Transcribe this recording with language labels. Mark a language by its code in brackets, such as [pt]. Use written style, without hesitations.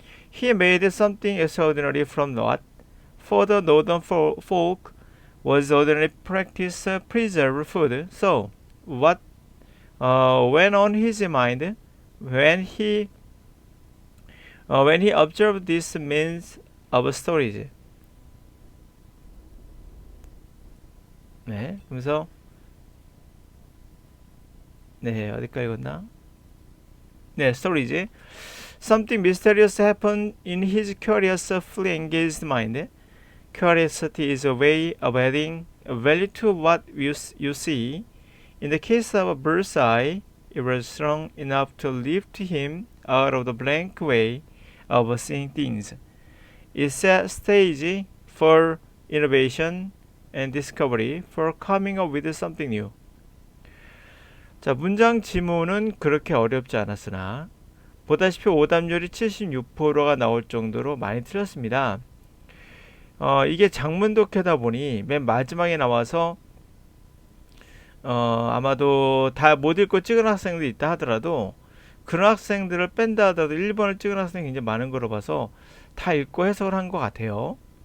[en] He made something extraordinary from what, for the northern folk, was ordinary practice preserve food. So, what went on his mind when he observed this means of storage? [ko] 네, 그래서 네, 어디까지 읽었나? [en] 네, storage. Something mysterious happened in his curiously engaged mind. Curiosity is a way of adding a value to what you see. In the case of a bird's eye, it was strong enough to lift him out of the blank way of seeing things. It set stage for innovation and discovery, for coming up with something new. [ko] 자, 문장 지문은 그렇게 어렵지 않았으나 보다시피 오답률이 76%가 나올 정도로 많이 틀렸습니다. 이게 장문 독해다 보니 맨 마지막에 나와서 아마도 다 못 읽고 찍은 학생들이 있다 하더라도 그런 학생들을 뺀다 하더라도 1번을 찍은 학생이 굉장히 많은 거로 봐서 다 읽고 해석을 한 것 같아요.